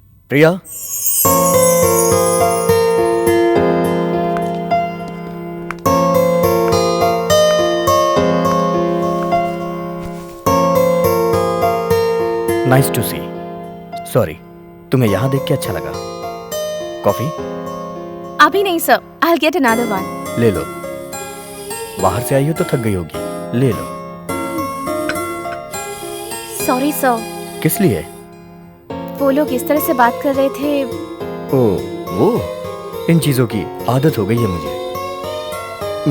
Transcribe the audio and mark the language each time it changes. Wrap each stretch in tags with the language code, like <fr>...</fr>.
<en>Priya, nice to see.</en> <hi>Sorry, तुम्हें यहाँ देख के अच्छा लगा। कॉफी? अभी नहीं sir,</hi> <en>I'll get another one।</en> <hi>ले लो, बाहर से आई हो तो थक गई होगी, ले लो। Sorry sir. किस लिए? वो लोग इस तरह से बात कर रहे थे। ओ वो, इन चीजों की आदत हो गई है मुझे।</hi>